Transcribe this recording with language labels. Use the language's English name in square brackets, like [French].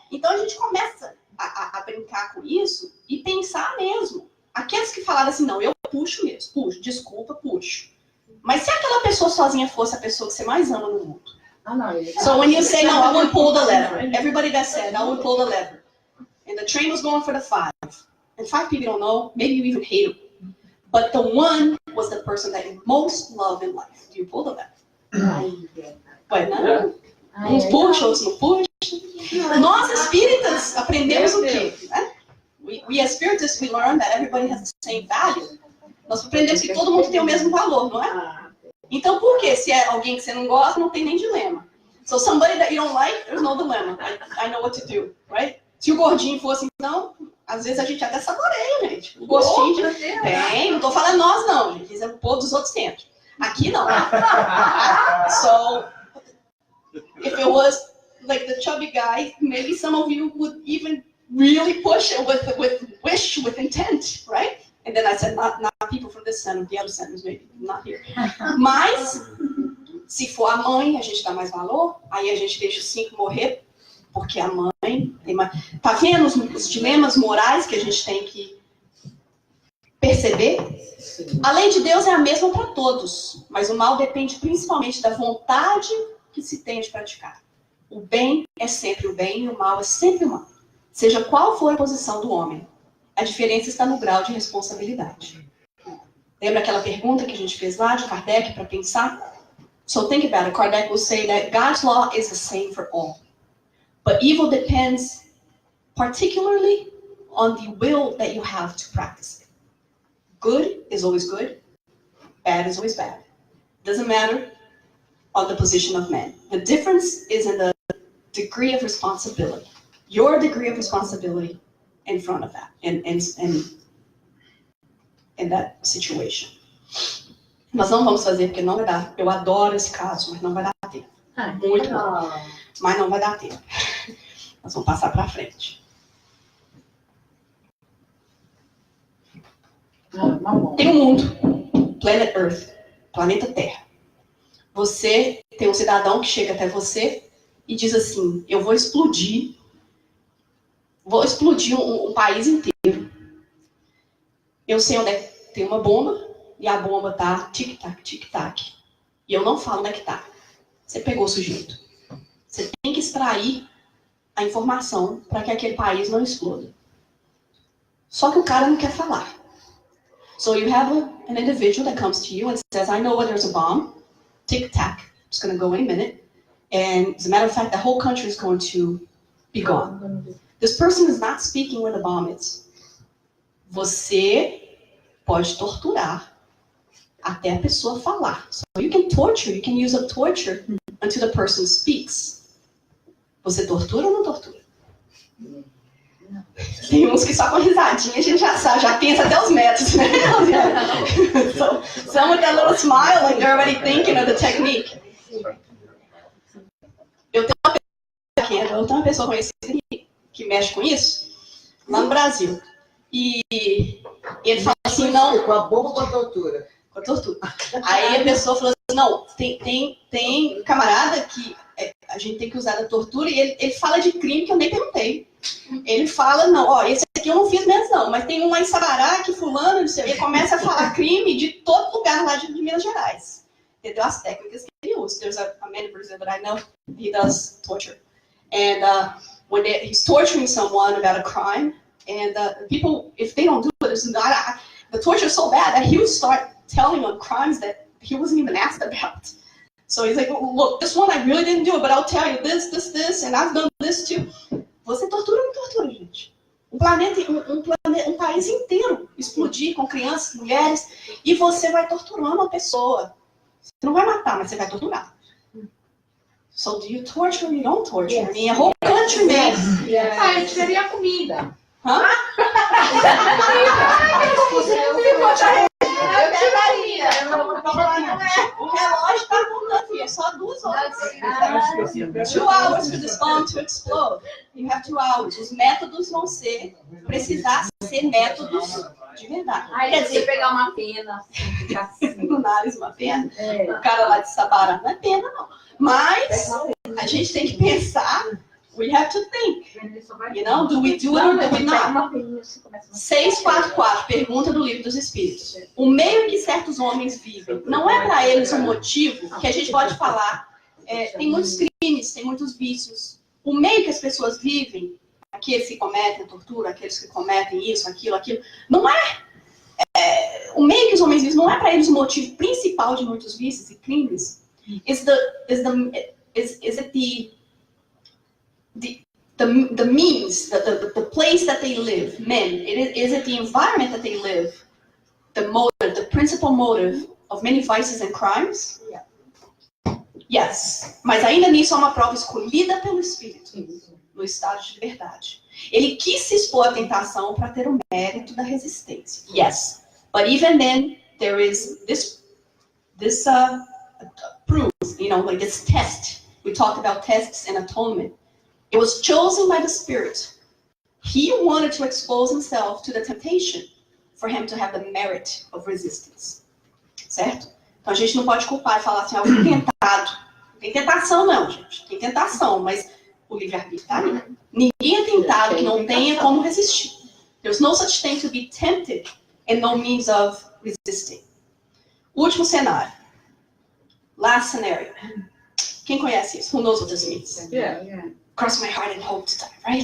[Portuguese] Então a gente começa a brincar com isso e pensar mesmo. Aqueles que falaram assim, não, eu puxo mesmo, puxo, desculpa, puxo. Mas se aquela pessoa sozinha fosse a pessoa que você mais ama no mundo? [English] So when you say, no, I won't pull the lever, everybody that said, I won't pull the lever. And the train was going for the 5. And 5 people don't know, maybe you even hate them. But the one was the person that you most love in life. Do you pull the lever? But [Portuguese] não. Uns puxam, outros não puxam. Nós, espíritas, aprendemos o quê? Né? [English] We as spiritists, we learn that everybody has the same value. [Portuguese] Nós aprendemos que todo mundo tem o mesmo valor, não é? Então, por quê? Se é alguém que você não gosta, não tem nem dilema. [English] So, somebody that you don't like, there's no dilemma. I know what to do, right? [Portuguese] Se o gordinho fosse, então, às vezes a gente até saboreia, gente. O gostinho de... Tem, não tô falando nós, não, gente. Isso é o povo dos outros tempos. Aqui, não. [English] So, if it was like the chubby guy, maybe some of you would even really push it with wish, with intent, right? And then I said, not people from this center, the other centers, maybe, not here. [Portuguese] Mas, se for a mãe, a gente dá mais valor, aí a gente deixa os 5 morrer, porque a mãe tem mais... Tá vendo os dilemas morais que a gente tem que perceber? A lei de Deus é a mesma para todos, mas o mal depende principalmente da vontade que se tem de praticar. O bem é sempre o bem e o mal é sempre o mal. Seja qual for a posição do homem, a diferença está no grau de responsabilidade. Lembra aquela pergunta que a gente fez lá de Kardec para pensar? [English] So think about it. Kardec will say that God's law is the same for all. But evil depends particularly on the will that you have to practice it. Good is always good. Bad is always bad. Doesn't matter on the position of man. The difference is in the degree of responsibility. Your degree of responsibility in front of that, in that situation. [Portuguese] Nós não vamos fazer porque não vai dar. Eu adoro esse caso, mas não vai dar tempo. Muito bom. Mas não vai dar tempo. Nós vamos passar para frente. Tem um mundo, [English] Planet Earth, [Portuguese] planeta Terra. Você tem um cidadão que chega até você e diz assim, eu vou explodir um país inteiro. Eu sei onde é que tem uma bomba e a bomba tá tic-tac, tic-tac. E eu não falo onde é que tá. Você pegou o sujeito. Você tem que extrair a informação para que aquele país não exploda. Só que o cara não quer falar. [English] So you have an individual that comes to you and says, I know where there's a bomb. Tic-tac. It's going to go any minute. And as a matter of fact, the whole country is going to be gone. This person is not speaking where the bomb is. [Portuguese] Você pode torturar até a pessoa falar. [English] So you can torture, you can use a torture until the person speaks. [Portuguese] Você tortura ou não tortura? Tem uns que só com risadinha a gente já sabe, já pensa até os métodos, né? [English] So, some with that little smile, like they're already thinking of the technique. [Portuguese] Eu tenho uma pessoa conhecida que mexe com isso, lá no Brasil. E ele fala assim, não... Com a bomba ou com a tortura? Com a tortura. Aí a pessoa falou assim, não, tem camarada que a gente tem que usar da tortura, e ele fala de crime que eu nem perguntei. Ele fala, não, ó, esse aqui eu não fiz mesmo não, mas tem um lá em Sabará, que fulano, não sei, ele começa a falar crime de todo lugar lá de Minas Gerais. Entendeu? As técnicas que ele usa. [English] There's a man in Brazil that I know, he does torture. And when he's torturing someone about a crime, and people, if they don't do it, the torture is so bad that he would start telling them crimes that he wasn't even asked about. So he's like, look, this one I really didn't do it, but I'll tell you this, and I've done this too. [Portuguese] Você tortura ou não tortura, gente? Um planeta, um país inteiro explodir com crianças, mulheres, e você vai torturando a pessoa. Você não vai matar, mas você vai torturar. [English] So do you torture or you don't torture? I mean, a whole country made. [Portuguese] Ah, eu tiraria a comida. Hã? Eu tiraria. O relógio tá contando, filha. Só 2 horas. [English] 2 hours for this bomb to explode. You have 2 hours. [Portuguese] Os métodos vão precisar ser métodos de verdade. Quer dizer, pegar uma pena, ficar assim. No nariz, uma pena. O cara lá de Sabará, não é pena, não. Mas a gente tem que pensar. [English] We have to think. You know, do we do it or do we not? 644, [Portuguese] pergunta do Livro dos Espíritos. O meio em que certos homens vivem não é para eles um motivo que a gente pode falar. Tem muitos crimes, tem muitos vícios. O meio que as pessoas vivem, aqueles que cometem tortura, aqueles que cometem isso, aquilo, não o meio que os homens vivem não é para eles o motivo principal de muitos vícios e crimes. [English] Is it the means, the place that they live, men? Is it the environment that they live, the motive, the principal motive of many vices and crimes? Yeah. Yes. [Portuguese] Mas ainda nisso há uma prova escolhida pelo Espírito, no estado de liberdade. Ele quis se expor à tentação para ter o mérito da resistência. [English] Yes. But even then, there is this proof, you know, like this test. We talked about tests and atonement. It was chosen by the Spirit. He wanted to expose himself to the temptation for him to have the merit of resistance. [Portuguese] Certo? Então a gente não pode culpar e falar assim, eu fui tentado. Não tem tentação não, gente. Tem tentação, mas o livre-arbítrio tá ali. Ninguém é tentado que não tenha como resistir. [English] There's no such thing to be tempted and no means of resisting. [Portuguese] Último cenário. [English] Last scenario. [Portuguese] Quem conhece isso? [English] Who knows what this means? Yeah. Cross my heart and hope to die, right?